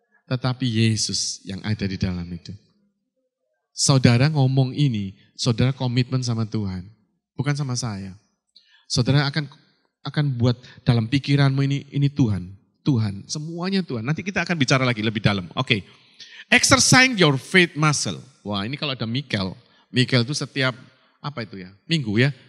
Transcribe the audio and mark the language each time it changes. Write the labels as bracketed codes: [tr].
[id] Tetapi Yesus yang ada di dalam itu. Saudara ngomong ini, saudara komitmen sama Tuhan. Bukan sama saya. Saudara akan buat dalam pikiranmu ini Tuhan. Tuhan, semuanya Tuhan. Nanti kita akan bicara lagi lebih dalam. Oke. [en] Exercise your faith muscle. [id] Wah, ini kalau ada Mikel itu setiap minggu ya?